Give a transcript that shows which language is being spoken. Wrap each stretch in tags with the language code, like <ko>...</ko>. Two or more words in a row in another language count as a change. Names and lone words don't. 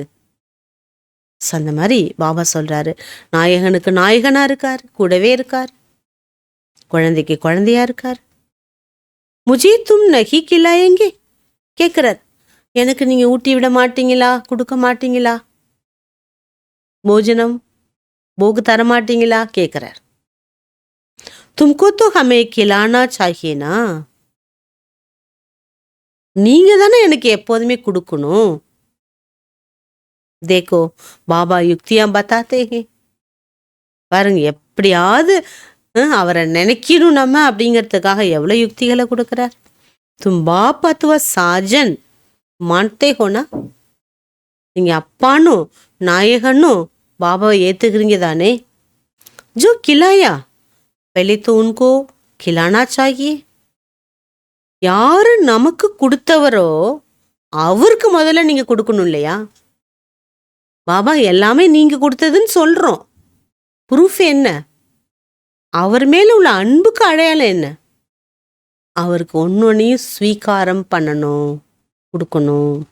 <ta>அந்த மாதிரி பாபா சொல்றாரு, நாயகனுக்கு நாயகனா இருக்கார், கூடவே இருக்கார், குழந்தைக்கு குழந்தையா இருக்கார்.</ta> <hi>मुझे तुम नहीं खिलायेंगे</hi> <ta>கேட்கிறார், எனக்கு நீங்க ஊட்டி விட மாட்டீங்களா, கொடுக்க மாட்டீங்களா, போஜனம் போகு தர மாட்டீங்களா கேட்கிறார்.</ta> <hi>तुमको तो हमें खिलाना चाहिए ना.</hi> <ta>நீங்க தானே எனக்கு எப்போதுமே கொடுக்கணும்.</ta> <hi>देखो बाबा युक्तियाँ बताते हैं.</hi> <ta>பாருங்க எப்படியாவது அவரை நினைக்கணும் நம்ம அப்படிங்கிறதுக்காக எவ்வளவு யுக்திகளை கொடுக்கிறார்.</ta> <hi>तुम बाप और साजन मानते हो ना?</hi> <ta>நீங்க அப்பானும் நாயகனும் பாபாவை ஏத்துக்கிறீங்க தானே?</ta> <hi>जो खिलाया पहले तो उनको खिलाना चाहिए.</hi> <ta>யாரு நமக்கு கொடுத்தவரோ அவருக்கு முதல்ல நீங்க கொடுக்கணும் இல்லையா? பாபா எல்லாமே நீங்க கொடுத்ததுன்னு சொல்றோம். ப்ரூஃப் என்ன? அவர் மேல உள்ள அன்புக்கு அடையாளம் என்ன? அவருக்கு ஒன்னொன்னையும் ஸ்வீகாரம் பண்ணணும், கொடுக்கணும்.</ta>